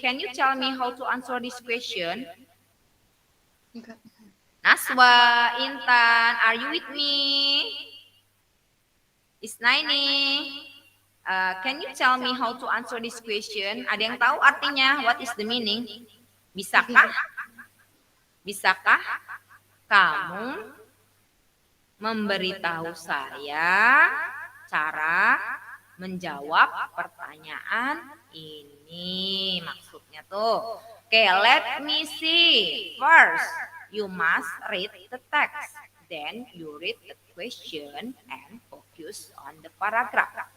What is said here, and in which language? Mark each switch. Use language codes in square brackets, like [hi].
[en] Can you tell me how to answer this question? Naswa, Intan, are you with me? Isnaini, can you tell me how to answer this question? [id] Ada yang tahu artinya? [en] What is the meaning? [id] Bisakah kamu memberitahu saya cara menjawab pertanyaan ini? Maksudnya tuh. Oke, [en] let me see. First, you must read the text. Then you read the question and focus on the paragraph.